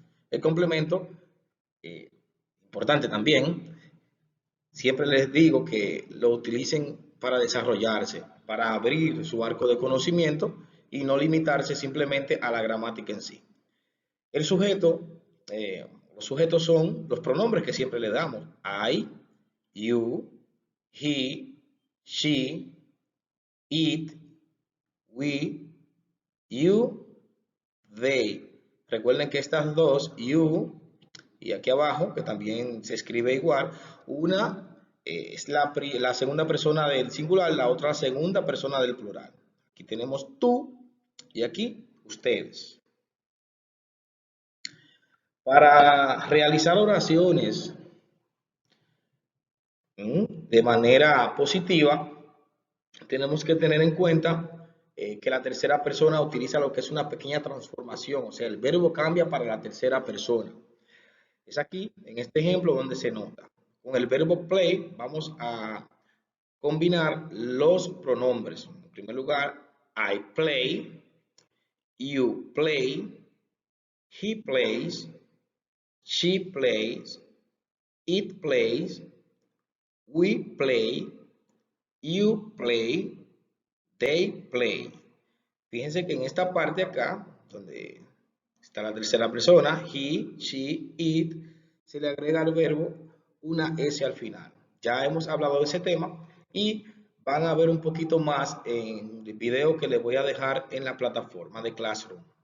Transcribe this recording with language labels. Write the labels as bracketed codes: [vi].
[es] El complemento, importante también, siempre les digo que lo utilicen para desarrollarse, para abrir su arco de conocimiento y no limitarse simplemente a la gramática en sí. El sujeto, los sujetos son los pronombres que siempre le damos. [en] I, you, he, she, it, we, you, they. [es] Recuerden que estas dos, you y aquí abajo, que también se escribe igual, una es la segunda persona del singular, la otra la segunda persona del plural. Aquí tenemos tú y aquí ustedes. Para realizar oraciones de manera positiva, tenemos que tener en cuenta que la tercera persona utiliza lo que es una pequeña transformación, o sea, el verbo cambia para la tercera persona. Es aquí, en este ejemplo, donde se nota. Con el verbo play vamos a combinar los pronombres. En primer lugar, [en] I play, you play, he plays, she plays, it plays, we play, you play, they play. [es] Fíjense que en esta parte acá, donde está la tercera persona, [en] he, she, it, [es] se le agrega al verbo una S al final. Ya hemos hablado de ese tema y van a ver un poquito más en el video que les voy a dejar en la plataforma de Classroom.